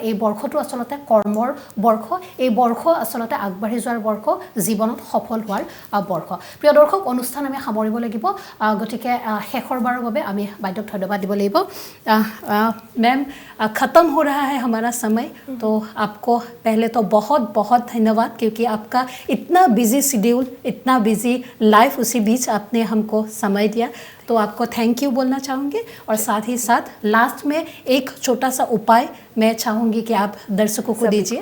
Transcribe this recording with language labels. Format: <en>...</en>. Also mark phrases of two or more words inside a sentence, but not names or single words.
<as>এই বৰ্ষটো আচলতে কৰ্মৰ বৰ্ষ, এই বৰ্ষ আচলতে আগবাঢ়ি যোৱাৰ বৰ্ষ, জীৱনত সফল হোৱাৰ বৰ্ষ। প্ৰিয় দৰ্শক, অনুষ্ঠান আমি সামৰিব লাগিব, গতিকে শেষৰবাৰৰ বাবে আমি বাইদেউক ধন্যবাদ দিব লাগিব।</as> <hi>मैम, ख़त्म हो रहा है हमारा समय, तो आपको पहले तो बहुत बहुत धन्यवाद, क्योंकि आपका इतना</hi> <en>busy schedule,</en> <hi>इतना</hi> <en>busy life,</en> <hi>उसी बीच आपने हमको समय दिया, तो आपको</hi> <en>thank you</en> <hi>बोलना चाहूँगी। और साथ ही साथ लास्ट में एक छोटा सा उपाय मैं चाहूँगी कि आप दर्शकों को दीजिए।</hi>